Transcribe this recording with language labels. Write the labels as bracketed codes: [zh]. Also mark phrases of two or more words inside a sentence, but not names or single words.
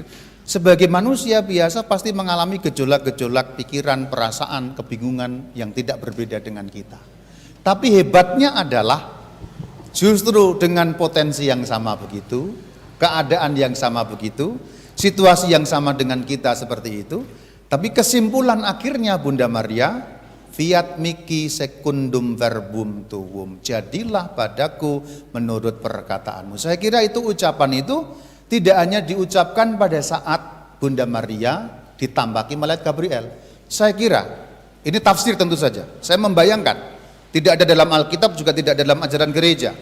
[id] Sebagai manusia biasa pasti mengalami gejolak-gejolak pikiran, perasaan, kebingungan yang tidak berbeda dengan kita. Tapi hebatnya adalah justru dengan potensi yang sama begitu, keadaan yang sama begitu, situasi yang sama dengan kita seperti itu, tapi kesimpulan akhirnya Bunda Maria, [la] fiat mihi secundum verbum tuum, [id] jadilah padaku menurut perkataanmu. Saya kira itu ucapan itu tidak hanya diucapkan pada saat Bunda Maria ditampaki malaikat Gabriel. Saya kira ini tafsir tentu saja. Saya membayangkan, tidak ada dalam Alkitab juga tidak ada dalam ajaran gereja.